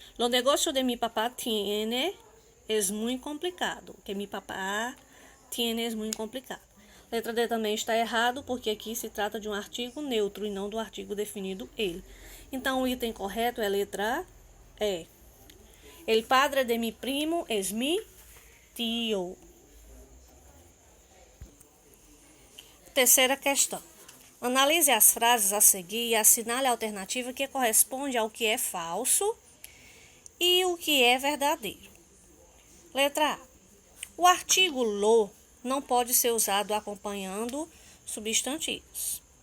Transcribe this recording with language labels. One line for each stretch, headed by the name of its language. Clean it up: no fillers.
Spanish: Lo negocio de mi papá tiene es muy complicado. Que mi papá tiene es muy complicado.
Portuguese: Letra D também está errado, porque aqui se trata de um artigo neutro e não do artigo definido ele. Então, o item correto é a letra E.
Spanish: El padre de mi primo es mi tío.
Portuguese: Terceira questão. Analise as frases a seguir e assinale a alternativa que corresponde ao que é falso e o que é verdadeiro. Letra A. O artigo lo não pode ser usado acompanhando substantivos.